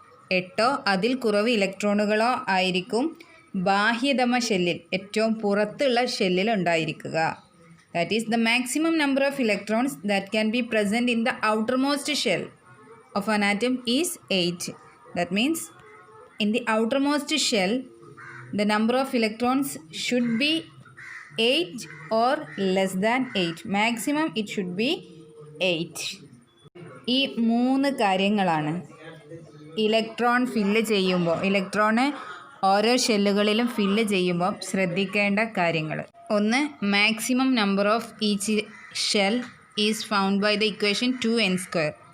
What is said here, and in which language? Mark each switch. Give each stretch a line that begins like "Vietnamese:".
Malayalam: 8ഓ അതിൽ കുറവ് ഇലക്ട്രോണുകളോ ആയിരിക്കും ബാഹ്യതമ ഷെല്ലിൽ, ഏറ്റവും പുറത്തുള്ള ഷെല്ലിൽ ഉണ്ടായിരിക്കുക.
English: That is the maximum number of electrons that can be present in the outermost shell of an atom is 8. That means in the outermost shell the number of electrons should be 8 or less than 8. Maximum it should be 8.
Malayalam: ഈ 3 കാര്യങ്ങളാണ് electron fill ചെയ്യുമ്പോൾ, electron ഓരോ ഷെല്ലുകളിലും fill ചെയ്യുമ്പോൾ ശ്രദ്ധിക്കേണ്ട കാര്യങ്ങൾ. ഒന്ന്,
English: Maximum number of each shell is found by the equation 2n².